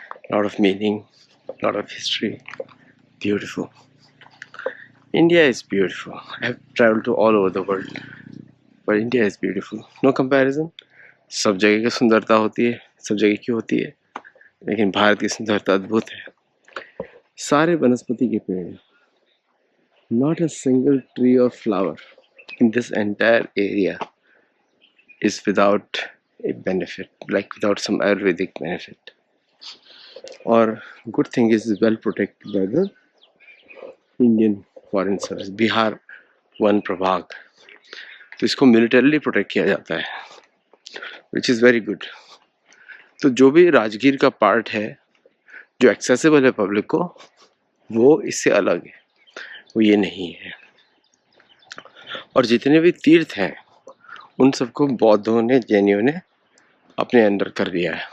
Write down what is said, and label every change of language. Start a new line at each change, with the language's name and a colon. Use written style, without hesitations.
English: Lot of meaning, lot of history. Beautiful. India is beautiful. I have traveled to all over the world, but India is beautiful. No comparison.
Hindi: सब जगह की सुंदरता होती है, सब जगह की होती है, लेकिन भारत की सुंदरता अद्भुत है. सारे वनस्पति के पेड़ हैं.
English: Not a single tree or flower in this entire area is without a benefit, like without some Ayurvedic benefit. Or good thing is well protected by the Indian Foreign Service, Bihar वन प्रभाग.
Hindi: तो इसको militarily protect किया जाता है,
English: Which is very good.
Hindi: तो जो भी राजगीर का पार्ट है जो एक्सेसिबल है पब्लिक को, वो इससे अलग है, वो ये नहीं है. और जितने भी तीर्थ हैं उन सबको बौद्धों ने, जैनियों ने अपने अंडर कर दिया है.